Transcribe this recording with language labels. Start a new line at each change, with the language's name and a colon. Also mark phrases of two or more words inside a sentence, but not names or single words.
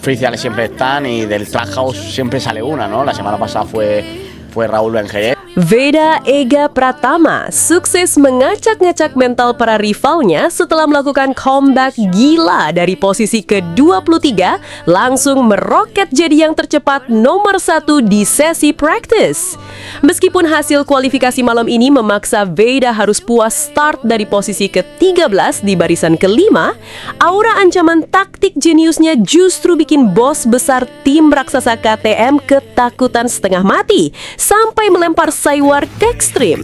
Spanish: Oficiales siempre están y del
English: track house
Spanish: siempre sale una, ¿no? La semana pasada fue Raúl Benjeret.
Indonesian: Veda Ega Pratama sukses mengacak-ngacak mental para rivalnya setelah melakukan comeback gila dari posisi ke-23 langsung meroket jadi yang tercepat nomor 1 di sesi practice. Meskipun hasil kualifikasi malam ini memaksa Veda harus puas start dari posisi ke-13 di barisan kelima, aura ancaman taktik jeniusnya justru bikin bos besar tim raksasa KTM ketakutan setengah mati sampai melempar Saywar ke ekstrim.